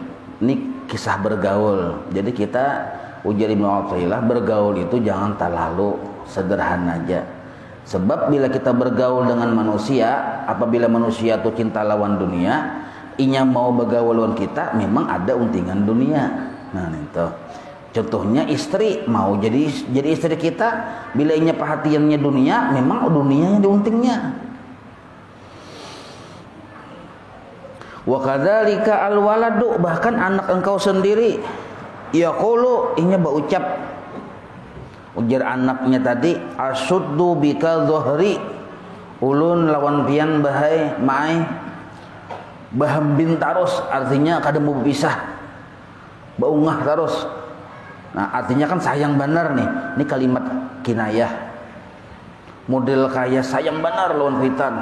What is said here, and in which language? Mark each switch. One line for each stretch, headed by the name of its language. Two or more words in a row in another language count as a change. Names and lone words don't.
Indonesian: Ini kisah bergaul. Jadi kita ujar Ibnu Athaillah, bergaul itu jangan terlalu sederhana aja.
Banjar: Sebab bila kita bergaul dengan manusia, apabila manusia itu cinta lawan dunia, inya mau bergaul lawan kita, memang ada untingan dunia. Nah itu contohnya istri mau jadi istri kita, bila inya perhatiannya dunia, memang dunia yang diuntingnya.
Arabic: Wa kadzalika al waladu,
Indonesian: bahkan anak engkau sendiri.
Banjar: Yaqulu inya berucap ujar anaknya tadi,
Arabic: asuddu bika dhuhri,
Banjar: ulun lawan pian bahai mai bahambin tarus, artinya kada mau berpisah, baungah terus. Nah artinya kan sayang benar nih, ini kalimat kinayah model kaya sayang benar lawan kuitan.